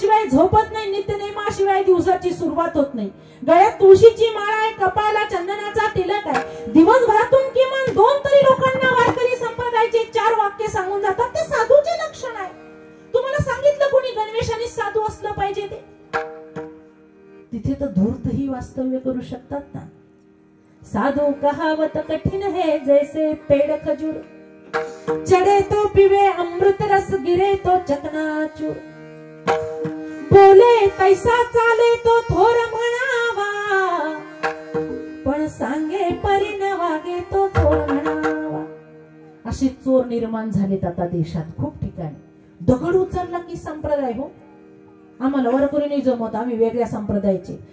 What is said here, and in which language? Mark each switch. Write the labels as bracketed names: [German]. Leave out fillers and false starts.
[Marathi] झोपत नाही. नित्य नेमाशिवाय दिवसाची सुरुवात होत नाही. गळ्यात तुळशीची माळ आहे, कपाळाला चंदनाचा तिलक आहे. दिवसभरातून किमान 2 तरी लोकांना वारकरी संप्रदायाचे 4 वाक्य सांगून जातात. ते साधूचे लक्षण आहे. तुम्हाला सांगितलं कोणी गणवेशाने साधू असलं पाहिजे ते? तिथे तर धूर्तही वास्तव्य करू शकतात ना. [Hindi] साधू कहावत कठिन है जैसे पेड़ खजूर, चढ़े तो पिवे अमृत रस, गिरे तो चकनाचूर. [Marathi] बोले पैसा चाले तो थोर म्हणावा, पण सांगे परी न वागे तो चोर म्हणावा. असे चोर निर्माण झालेत आता देशात खूप ठिकाणी. दगड उचलला की संप्रदाय हो, आम्हाला वारकरी नाही जमत, आम्ही वेगळ्या संप्रदायाचे.